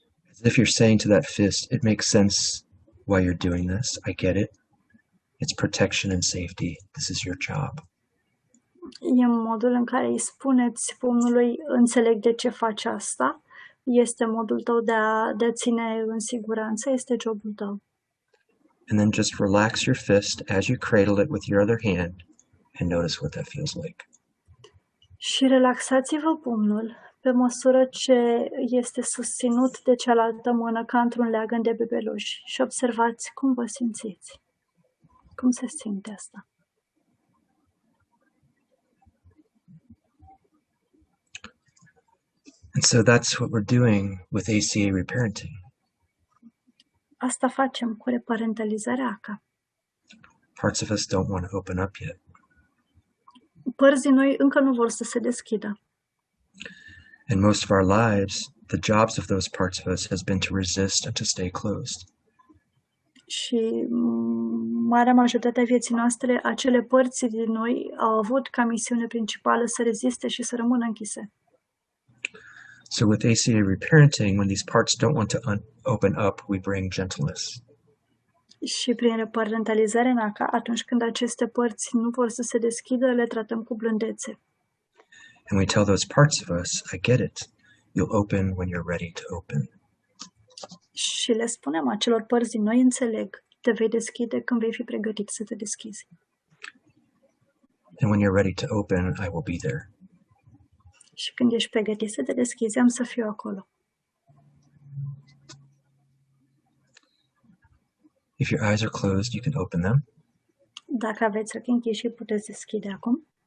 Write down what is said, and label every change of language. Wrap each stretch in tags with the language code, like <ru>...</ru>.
<en>As if you're saying to that fist, it makes sense why you're doing this. I get it. It's protection and safety. This is your job.</en> <ro>E modul în care îi spuneți pumnului, înțeleg de ce faci asta, este modul tău de a ține în siguranță, este jobul tău.</ro> <en>And then just relax your fist as you cradle it with your other hand and notice what that feels like.</en> <ro>Și relaxați-vă pumnul pe măsură ce este susținut de cealaltă mână ca într-un leagăn de bebeluș și observați cum vă simțiți. Cum se simte asta?</ro> <en>And so that's what we're doing with ACA Reparenting.</en> <ro>Asta facem cu reparentalizarea ACA.</ro> <en>Parts of us don't want to open up yet.</en> <ro>Părți din noi încă nu vor să se deschidă.</ro> <en>In most of our lives, the jobs of those parts of us has been to resist and to stay closed.</en> <ro>Și marea majoritate a vieții noastre, acele părți din noi au avut ca misiune principală să reziste și să rămână închise.</ro> <en>So with ACA Reparenting, when these parts don't want to open up, we bring gentleness.</en> <ro>Și prin reparentalizarea în ACA, atunci când aceste părți nu vor să se deschidă, le tratăm cu blândețe.</ro> <en>And we tell those parts of us, I get it. You'll open when you're ready to open.</en> <ro>Și le spunem acelor părți din noi, înțeleg, te vei deschide când vei fi pregătit să te deschizi.</ro> <en>And when you're ready to open, I will be there.</en> <ro>Și când ești pregătit să te deschizi, am să fiu acolo.</ro> <en>If your eyes are closed, you can open them.</en> <ro>Dacă aveți ochii închiși, puteți deschide acum.</ro>